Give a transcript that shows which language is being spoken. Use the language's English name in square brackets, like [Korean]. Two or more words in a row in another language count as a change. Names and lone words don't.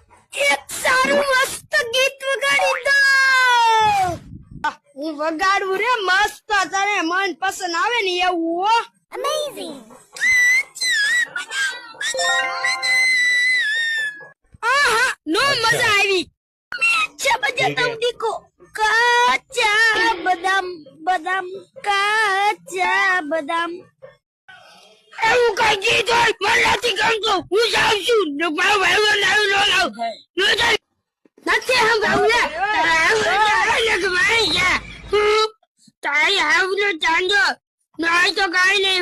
[Gujarati] એક સારું મસ્ત ગીત વગાડી દો. હું વગાડું રે મસ્ત, તારે મન પસંદ આવે ને એવું. હો અમેઝિંગ. આહા નો મજા આવી. [Hindi] अच्छा बजाता हूँ देखो. [Bangla] काचा बदाम बदाम काचा बदाम. [Gujarati] એવું કઈ ગીત હોય મને નથી ગમતું. હું જાઉં છું. મારો ભાઈ લાવ નો લાવ નો જાય નથી સાંભળવું ને ભાઈ જા તારી હાવનો ચાંદો નહીં તો કઈ નહીં.